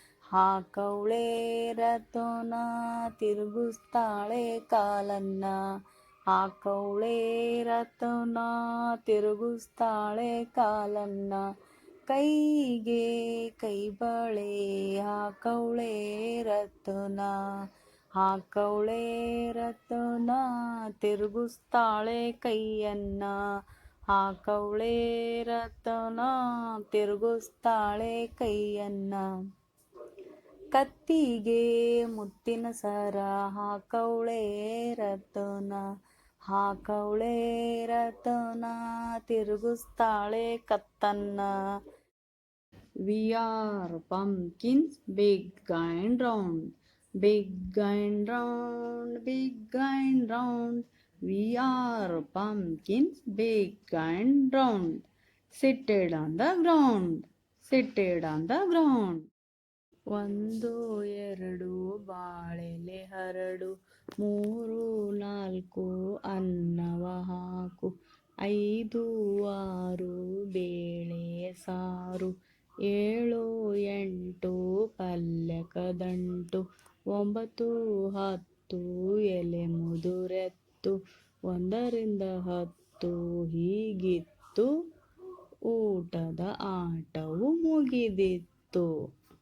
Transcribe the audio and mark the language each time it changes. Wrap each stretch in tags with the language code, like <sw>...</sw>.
<kn>ಹಾಕೌಳೆ ರದ್ದೋನ, ತಿರುಗಿಸ್ತಾಳೆ ಕಾಲನ್ನ, ಹಾಕೌಳೆ ರಥನ, ತಿರುಗಿಸ್ತಾಳೆ ಕಾಲನ್ನ, ಕೈಗೆ ಕೈ ಬಳೆ ಹಾಕೌಳೆ ರಥನ, ಹಾಕೌಳೆ ರಥನ, ತಿರುಗಿಸ್ತಾಳೆ ಕೈಯನ್ನ, ಹಾಕೌಳೆ ರಥನ, ತಿರುಗಿಸ್ತಾಳೆ ಕೈಯನ್ನ, ಕತ್ತಿಗೆ ಮುತ್ತಿನ ಸರ ಹಾಕೌಳೆ ರಥನ, ಹಾಕೌಳೆ ರಥನ, ತಿರುಗಿಸ್ತಾಳೆ ಕತ್ತನ್ನ.</kn> <en>We are pumpkins, big and round, big and round, big and round. We are pumpkins, big and round, seated on the ground, seated on the ground.</en> <kn>ಒಂದು ಎರಡು ಬಾಳೆಲೆ ಹರಡು, ಮೂರು ನಾಲ್ಕು ಅನ್ನವ ಹಾಕು, ಐದು ಆರು ಬೇಳೆ ಸಾರು, ಏಳು ಎಂಟು ಪಲ್ಯಕ ದಂಟು, ಒಂಬತ್ತು ಹತ್ತು ಎಲೆ ಮುದುರೆತ್ತು, ಒಂದರಿಂದ ಹತ್ತು ಹೀಗಿತ್ತು, ಊಟದ ಆಟವು ಮುಗಿದಿತ್ತು.</kn>